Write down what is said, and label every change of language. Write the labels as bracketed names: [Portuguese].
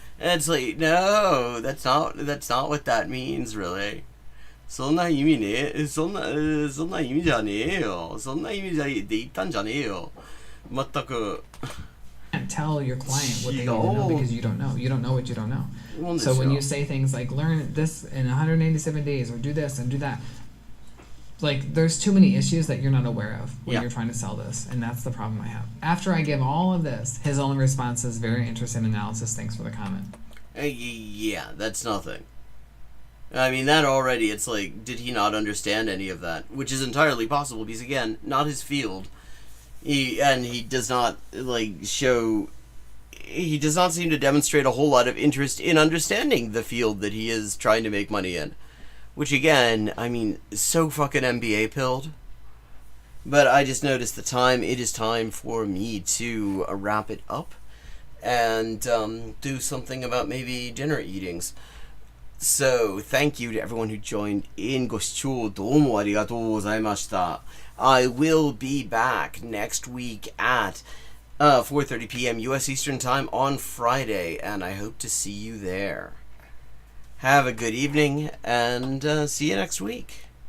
[English] And it's like, no, that's not what that means, really. [Japanese] そんな意味ね、そんな意味じゃねえよ。そんな意味で言ったんじゃねえよ。全く。 [English] Can't tell your client what they need to know because you don't know. You don't know what you don't know. So when you say things like learn this in 187 days or do this and do that, there's too many issues that you're not aware of when you're trying to sell this, and that's the problem I have. After I give all of this, his only response is very interesting analysis. Thanks for the comment. Yeah, that's nothing. I mean, that already, it's like, did he not understand any of that? Which is entirely possible because, again, not his field. He does not seem to demonstrate a whole lot of interest in understanding the field that he is trying to make money in. Which, again, I mean, so fucking MBA pilled. But I just noticed the time. It is time for me to wrap it up and do something about maybe dinner eatings. So, thank you to everyone who joined in. [Japanese] ご視聴どうもありがとうございました。 [English] I will be back next week at 4:30 p.m. U.S. Eastern Time on Friday, and I hope to see you there. Have a good evening, and see you next week.